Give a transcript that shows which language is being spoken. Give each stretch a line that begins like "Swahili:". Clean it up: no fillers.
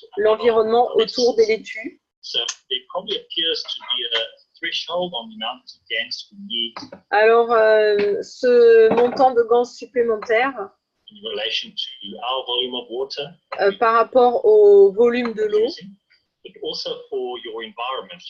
French: l'environnement autour des laitues.
English: So there probably appears to be a threshold on the amount of gas we need
French: Alors, ce montant de gans supplémentaire
English: in relation to our volume of water
French: par rapport au volume de l'eau,
English: using, but also for your environment.